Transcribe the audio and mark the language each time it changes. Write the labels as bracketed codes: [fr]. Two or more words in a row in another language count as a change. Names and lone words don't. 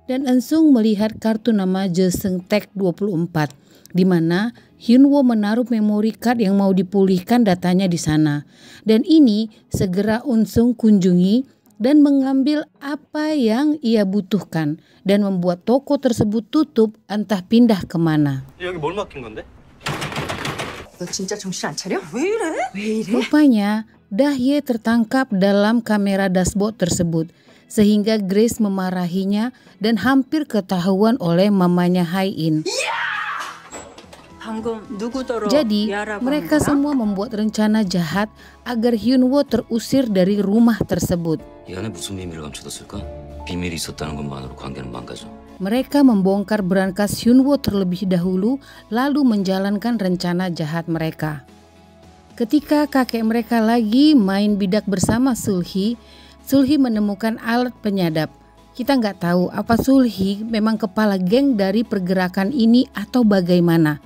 [id] Dan Eun-sung melihat kartu nama Joseon Tech 24, di mana Hyunwoo menaruh [en] memory card [id] yang mau dipulihkan datanya di sana. Dan ini segera Eun-sung kunjungi dan mengambil apa yang ia butuhkan dan membuat toko tersebut tutup entah pindah kemana. [ko] 여기 뭘 맡긴 건데? 너 진짜 정신 안 차려? 왜 이래? 왜 이래? [id] Rupanya Dahye tertangkap dalam kamera dashboard tersebut sehingga Grace memarahinya dan hampir ketahuan oleh mamanya Hae-in. Jadi mereka semua membuat rencana jahat agar Hyunwoo terusir dari rumah tersebut. [ko] 이 안에 무슨 비밀을 감춰뒀을까? 비밀이 있었다는 것만으로 관계는 망가져. [id] Mereka membongkar berangkas Hyunwoo terlebih dahulu lalu menjalankan rencana jahat mereka. Ketika kakek mereka lagi main bidak bersama Sulhi menemukan alat penyadap. Kita nggak tahu apa Sulhi memang kepala geng dari pergerakan ini atau bagaimana.